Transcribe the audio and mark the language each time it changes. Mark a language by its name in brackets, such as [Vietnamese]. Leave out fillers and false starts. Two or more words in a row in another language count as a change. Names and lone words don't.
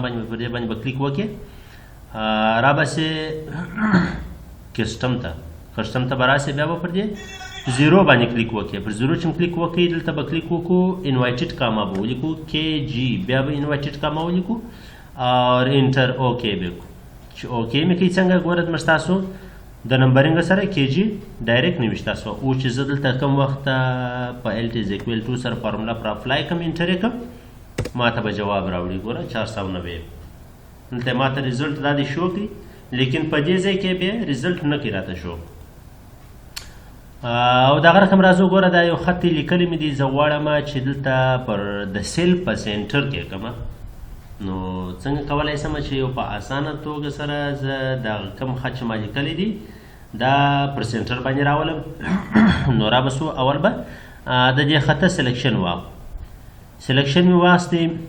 [Pashto] باندې پر دې باندې به کلیک وکړې را بسې کسټم ته به راسې بیا به پر دې زیرو باندې کلیک وکړې پر زیرو چې کلیک وکړې دلته به کلیک وکړو [English] inverted comma [Pashto] به ولیکو KG بیا به [English] inverted comma [Pashto] ولیکو اور انټر اوکې به وکړو چې اوکې مې کوي څنګه ګوره زموږ ستاسو د نمبرینګ سره KG ډایرکټ نوشته سو او چې زه دلته کوم وخت په [English] L is equal to [Pashto] سره فارموله پر اپلای کوم انټر یې کوم ما ته به جواب راوړي ګوره 490 دلته ما ته ریزلټ دا دې شو کړي لیکن په دې ځای کې بیا ریزلټ نه کوي راته شو او دغه رقم راځو ګوره دا یو خط لیکلی مې دي زه غواړم چې دلته پر د سیل په سینټر کې کړم نو څنګه کولی شم چې یو په اسانه توګه سره زه دغه کوم خط چې ما لیکلی دي دا پر سینټر باندې راولم نو را به سو اول به د دې خطه سلیکشن واخلم سلیکشن مې واخیستی